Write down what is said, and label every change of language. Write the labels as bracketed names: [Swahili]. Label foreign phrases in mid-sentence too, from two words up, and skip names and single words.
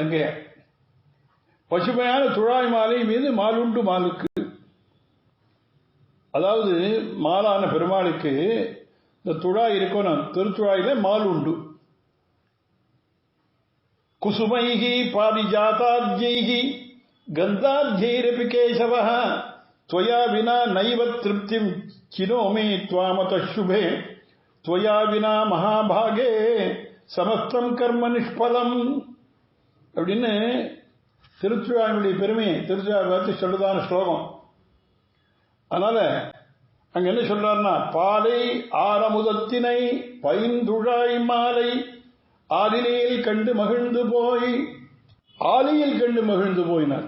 [Tamil] அங்கே பசுமையான துழாய் மாலை மீது மாலுண்டு மாலுக்கு, அதாவது மாலான பெருமாளுக்கு இந்த துழாய் இருக்கணும், திருத்துழாயில மால் உண்டு. [Sanskrit] कुसुमैः पारिजाताद्यैः गन्धाद्यैरपि केशवः त्वया विना नैव तृप्तिं चिनोमि त्वामतः शुभे त्वया विना महाभागे समस्तं कर्म निष्फलम. [Tamil] அப்படின்னு திருச்சுவாயுடைய பெருமையை திருச்சுவாயை பார்த்து சொல்றதான ஸ்லோகம். அதனால அங்க என்ன சொல்றாருன்னா, பாலை ஆரமுதத்தினை பைந்துழாய் மாலை ஆலிலையில் கண்டு மகிழ்ந்து போய், ஆலியில் கண்டு மகிழ்ந்து போயினார்.